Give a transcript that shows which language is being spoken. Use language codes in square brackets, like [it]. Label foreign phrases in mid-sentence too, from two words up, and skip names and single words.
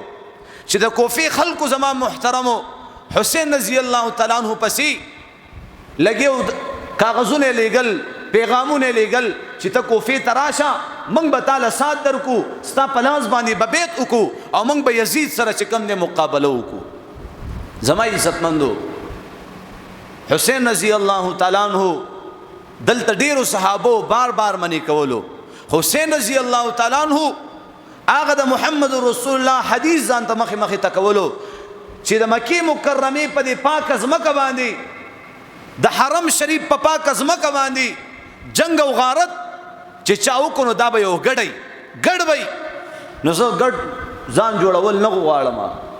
[ps] چې د کوفی خلکو زما محترمو حسین [ar] رضی الله تعالی عنہ [ps] پسې لګیو کاغذونه لېګل پیغامونه لېګل چې ته کوفی تراشه موږ به تعالی سات درکو ستا پلاس باندې به بیت وکړو او موږ به یزید سره چې کوم دې مقابله وکړو زما عزتمندو حسین [ar] رضی اللہ تعالیٰ عنہ [ps] دلته ډیرو صحابو بار بار منی کولو. حسین [ar] رضی اللہ تعالیٰ عنہ [ps] هغه د محمد رسول الله حدیث ځان ته مخې مخې تکولو چې د مکی مکرمه په دې پاک ځمکه باندې د حرم شریف په پاک ځمکه باندې جنگ او غارت چې چاو کو نو دا به یو ګډ وي نو زه ګډ ځان جوړول نه غواړم.